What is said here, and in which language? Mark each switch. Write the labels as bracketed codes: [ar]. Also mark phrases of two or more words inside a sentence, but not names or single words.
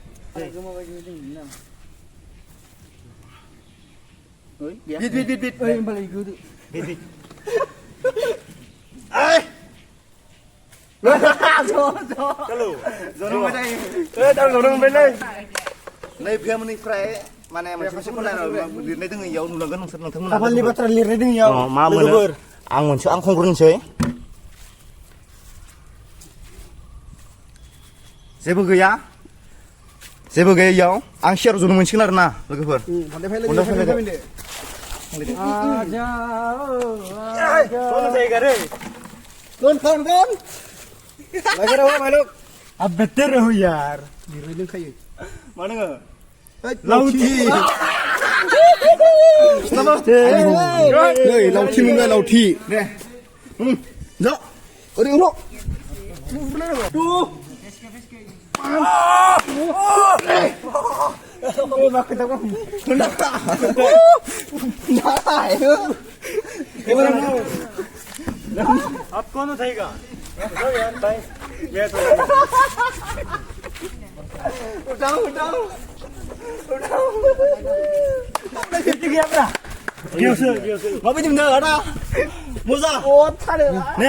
[brx] बिट ओइ होमबालाय गोदो बिट ओइ हेलौ जनो मोजां ए दाउ जनो मोनबायलै नै फेमिलिनिफ्राय माने मोनसे खनायाव लिरनाय दोङो इयाव नुलांगोन नोंथांमोना खाफालनि बाथ्रा लिरनाय दोङो इयाव मा मोनो आं खंग्रोनोसै जेबो गैया इयाव आं शेयार जनो मोनसिगोन आरो ना लोगोफोर [hi] अब बेहतर रहो यार [brx] मानो लाउथि नमस्ते नै लाउथि मोनबाय लाउथि दे जा ओरै उलो तु [hi] अब कौन उठाएगा उठाओ [brx] माबायदि मोनदों आदा मोजां नै